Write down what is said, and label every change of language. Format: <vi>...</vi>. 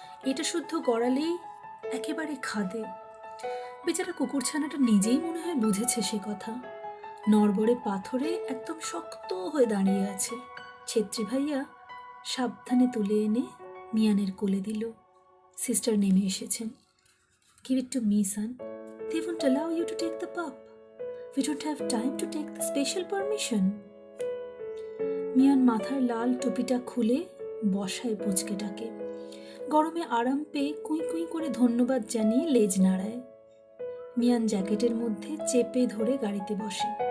<bn>এটা শুদ্ধ গড়ালেই একেবারে খাদে। বেচারা কুকুরছানাটা নিজেই মনে হয় বুঝেছে সে কথা। নড়বড়ে পাথরে একদম শক্ত হয়ে দাঁড়িয়ে আছে। ছেত্রী ভাইয়া সাবধানে তুলে এনে মিয়ানের কোলে দিল। সিস্টার নেমে এসেছেন।</bn> <en>Give it to me, son. They won't allow you to take the pup. We don't have time to take the special permission.</en> <bn>Mian মাথার লাল টুপিটা খুলে বসায় পুচকেটাকে। গরমে আরাম পেয়ে কুই কুই করে ধন্যবাদ জানিয়ে লেজ নাড়ায়। মিয়ান জ্যাকেটের মধ্যে চেপে ধরে গাড়িতে বসে।</bn>